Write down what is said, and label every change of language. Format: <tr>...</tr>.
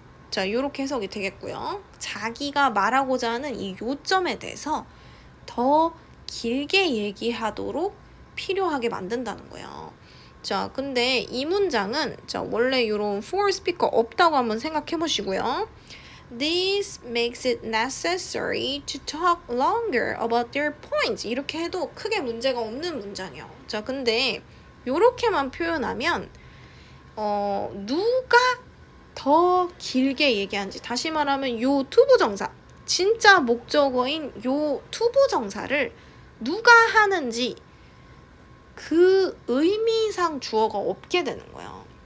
<ko>자, 요렇게 해석이 되겠고요. 자기가 말하고자 하는 이 요점에 대해서 더 길게 얘기하도록 필요하게 만든다는 거예요. 자, 근데 이 문장은 자, 원래 요런</ko> <en>for speaker</en> <ko>없다고 한번 생각해 보시고요.</ko> <en>This makes it necessary to talk longer about their points.</en> <ko>이렇게 해도 크게 문제가 없는 문장이에요. 자, 근데 요렇게만 표현하면 누가 더 길게 얘기하는지, 다시 말하면 요 투부정사, 진짜 목적어인 요 투부정사를 누가 하는지 그 의미상 주어가 없게 되는 거예요.</ko>